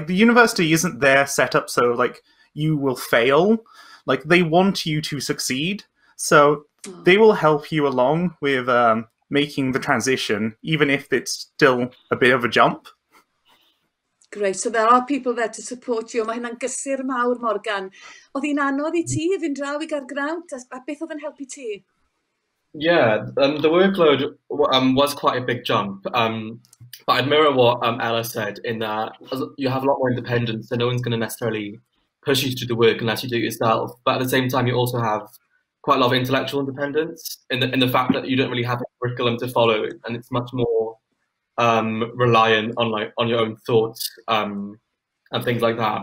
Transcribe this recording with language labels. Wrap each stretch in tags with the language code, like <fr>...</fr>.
<en>Like the university isn't there set up so like you will fail. Like they want you to succeed, so they will help you along with making the transition, even if it's still a bit of a jump. Great, so there are people there to support you.</en> <cy>Mae hynna'n gysur mawr, Morgan. Oedd hi'n anodd I ti fynd draw I Gaergrawnt, a beth oedd yn helpu ti?</cy> <en>Yeah, the workload was quite a big jump, but I'd mirror what Ella said in that you have a lot more independence, so no one's going to necessarily push you to do the work unless you do it yourself. But at the same time, you also have quite a lot of intellectual independence in the fact that you don't really have a curriculum to follow, and it's much more reliant on your own thoughts and things like that.</en>